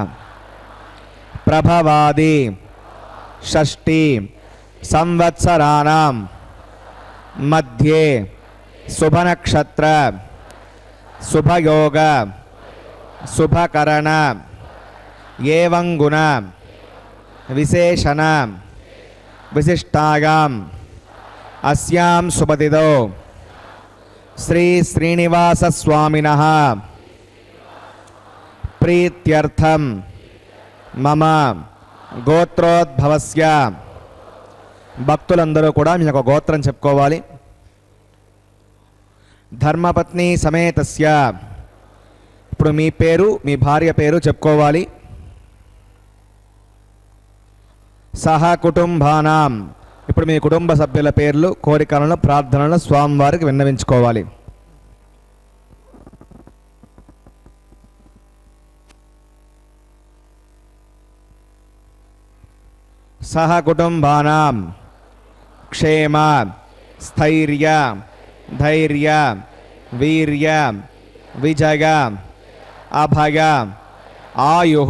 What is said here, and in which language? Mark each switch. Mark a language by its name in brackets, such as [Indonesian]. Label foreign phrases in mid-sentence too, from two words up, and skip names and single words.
[Sanskrit] प्रभवादि षष्ठी संवत्सराणां मध्ये शुभनक्षत्र शुभयोग शुभकरण एवं गुण विशेषण विशिष्टायाम् अस्यां शुभतिथौ श्री श्रीनिवासस्वामिनः प्रीत्यर्थं मम గోత్రోద్భవస్య [Telugu] భక్తులందరూ కూడా మీకు ఒక గోత్రం చెప్పుకోవాలి. [Sanskrit] ధర్మపత్ని సమేతస్య [Telugu] ఇప్పుడు మీ పేరు మీ భార్య పేరు చెప్పుకోవాలి. [Sanskrit] సహ కుటుంబానాం [Telugu] ఇప్పుడు మీ కుటుంబ సభ్యుల పేర్లు కోరికలను ప్రార్థనలను స్వామివారికి విన్నవించుకోవాలి. [Sanskrit] सह कुटुंबानां क्षेम स्थैर्य धैर्य वीर्य विजय अभय आयुः